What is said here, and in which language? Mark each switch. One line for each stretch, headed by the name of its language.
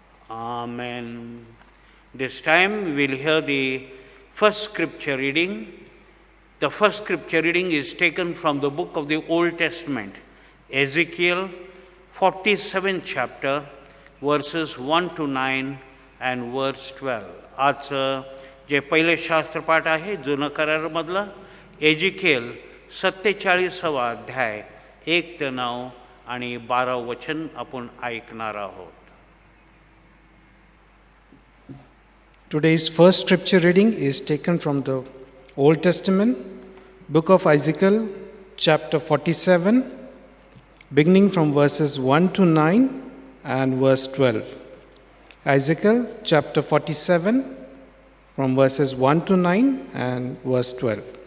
English: Amen. This time we will hear the first scripture reading. The first scripture reading is taken from the book of the Old Testament, Ezekiel 47th chapter, verses 1 to 9 and verse 12.
Marathi: आजचं जे पहिले शास्त्रपाठ आहे जुनं करारामधलं Ezekiel 47वा अध्याय 1 ते 9 आणि 12 वचन आपण ऐकणार आहोत.
English: Today's first scripture reading is taken from the Old Testament, book of Ezekiel, chapter 47, beginning from verses 1 to 9 and verse 12. Ezekiel, chapter 47, from verses 1 to 9 and verse 12.